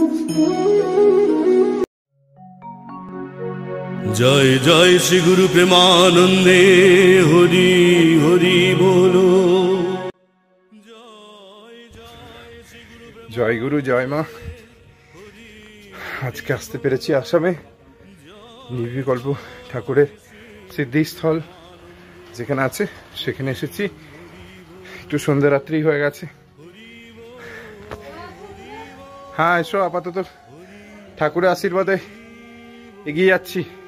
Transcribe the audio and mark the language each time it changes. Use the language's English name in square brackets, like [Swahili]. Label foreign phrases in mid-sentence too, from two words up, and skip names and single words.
[Bangla] জয় জয় শ্রী গুরু প্রেমানন্দে হরি হরি বোলো। জয় গুরু জয় মা। আজ কে আসতে পেরেছি আসামে নির্বিকল্প ঠাকুরের সিদ্ধিস্থল যেখানে আছে সেখানে এসেছি। একটু সন্ধ্যা রাত্রি হয়ে গেছে। হ্যাঁ এসো, আপাতত ঠাকুরের আশীর্বাদে এগিয়ে যাচ্ছি।